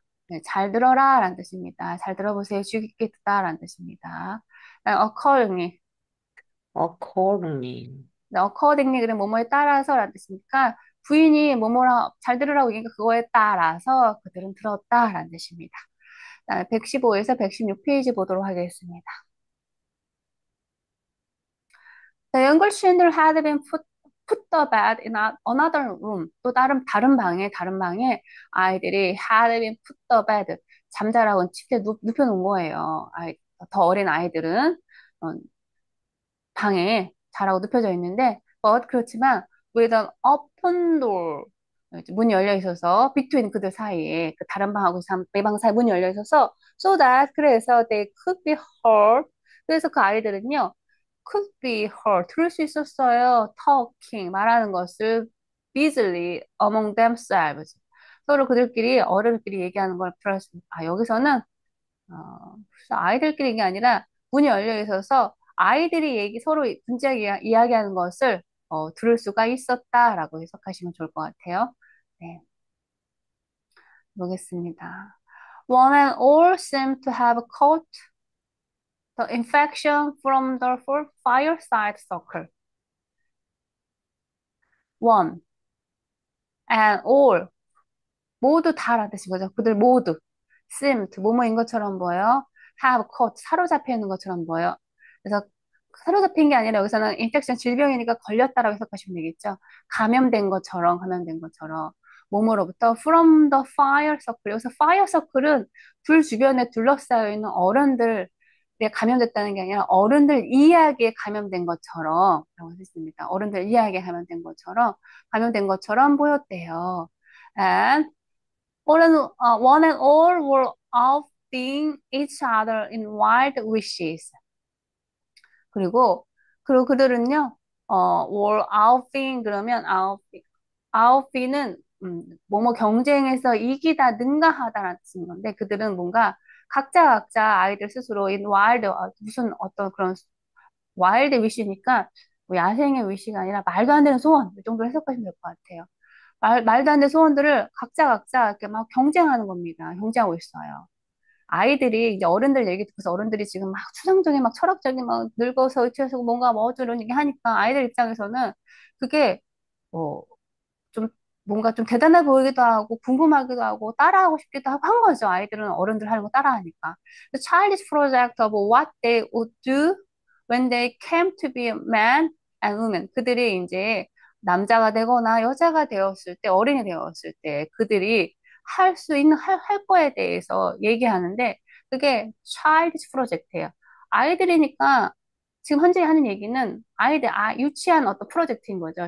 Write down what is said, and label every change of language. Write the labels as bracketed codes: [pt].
[ko] 네, 잘 들어라라는 뜻입니다. 잘 들어보세요. 주의 깊게 듣다라는 뜻입니다. 다음 accordingly. [en] Accordingly. [ko] accordingly 그는 뭐뭐에 따라서라는 뜻이니까 부인이 뭐뭐라 잘 들으라고 얘기니까 그거에 따라서 그들은 들었다라는 뜻입니다. 115에서 116페이지 보도록 하겠습니다. [en] The younger children had been put the bed in another room. [ko] 또 다른 방에 아이들이 [en] had been put the bed. [ko] 잠자라고 침대에 눕혀놓은 거예요. 더 어린 아이들은 어, 방에 자라고 눕혀져 있는데, 그렇지만 [en] with an open door. [ko] 문이 열려 있어서 between 그들 사이에 그 다른 방하고 내방 사이 문이 열려 있어서 so that 그래서 [en] they could be heard. [ko] 그래서 그 아이들은요 [en] could be heard [ko] 들을 수 있었어요. talking 말하는 것을 [en] easily among themselves. [ko] 서로 그들끼리 어른들끼리 얘기하는 걸 들을 수. 여기서는 그래서 아이들끼리 이게 아니라 문이 열려 있어서 아이들이 서로 진지하게 이야기하는 것을 들을 수가 있었다라고 해석하시면 좋을 것 같아요. 네, 보겠습니다. [en] One and all seem to have caught the infection from the fireside circle. One and all [ko] 모두 다라는 뜻인 거죠. 그들 모두 seemed 뭐뭐인 것처럼 보여. [en] have caught [ko] 사로잡혀 있는 것처럼 보여. 그래서 사로잡힌 게 아니라 여기서는 인펙션 질병이니까 걸렸다라고 해석하시면 되겠죠. 감염된 것처럼 몸으로부터 [en] from the fire circle. [ko] 여기서 fire circle은 불 주변에 둘러싸여 있는 어른들에 감염됐다는 게 아니라 어른들 이야기에 감염된 것처럼 라고 했습니다. 어른들 이야기에 감염된 것처럼 보였대요. [en] And one and all were outbidding each other in wild wishes. [ko] 그리고 그들은요, were outbidding 그러면 outbid는 뭐뭐 경쟁에서 이기다, 능가하다라는 뜻인 건데 그들은 뭔가 각자 아이들 스스로 in wild 무슨 어떤 그런 와일드 위시니까 뭐 야생의 위시가 아니라 말도 안 되는 소원 이 정도로 해석하시면 될 것 같아요. 말도 안 되는 소원들을 각자 이렇게 막 경쟁하는 겁니다. 경쟁하고 있어요. 아이들이 이제 어른들 얘기 듣고서 어른들이 지금 막 추상적인 막 철학적인 막 늙어서 의치해서 뭔가 뭐 어쩌려는 얘기 하니까 아이들 입장에서는 그게 뭐 좀 뭔가 좀 대단해 보이기도 하고 궁금하기도 하고 따라하고 싶기도 하고 한 거죠. 아이들은 어른들 하는 거 따라하니까. [en] The childish project of what they would do when they came to be men and women. [ko] 그들이 이제 남자가 되거나 여자가 되었을 때, 어린이 되었을 때 그들이 할 거에 대해서 얘기하는데 그게 childish project예요. 아이들이니까 지금 현재 하는 얘기는 유치한 어떤 프로젝트인 거죠.